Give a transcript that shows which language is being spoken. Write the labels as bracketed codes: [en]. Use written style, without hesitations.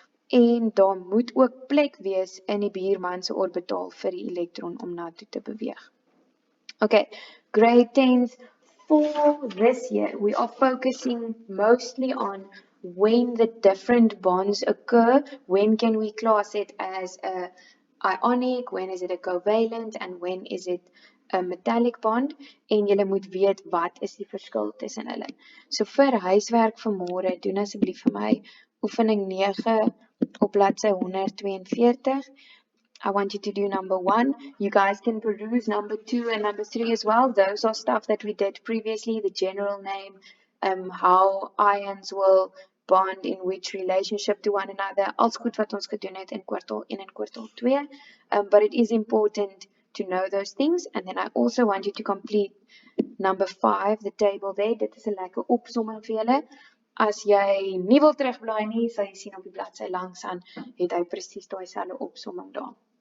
[af] En daar moet ook plek wees in die buurman se orbitaal vir die elektron om na toe te beweeg. [en] Okay, grade 10s. For this year, we are focusing mostly on when the different bonds occur. When can we class it as a ionic, when is it a covalent, and when is it a metallic bond? [af] En julle moet weet wat is die verskil tussen hulle. So vir huiswerk vanmôre, doen asseblief vir my oefening 9 op bladsy 142. [en] I want you to do number 1. You guys can peruse number 2 and number 3 as well. Those are stuff that we did previously, the general name, how ions will bond in which relationship to one another. [af] Als goed wat ons gedoen het in kwartaal 1 en kwartaal 2. [en] But it is important to know those things. And then I also want you to complete number 5, the table there. [af] Dit is 'n lekker opsomming vir julle. As jy nie wil terugblaai nie, sal jy sien op die bladsy langs aan het hy presies daai selfde opsomming daar.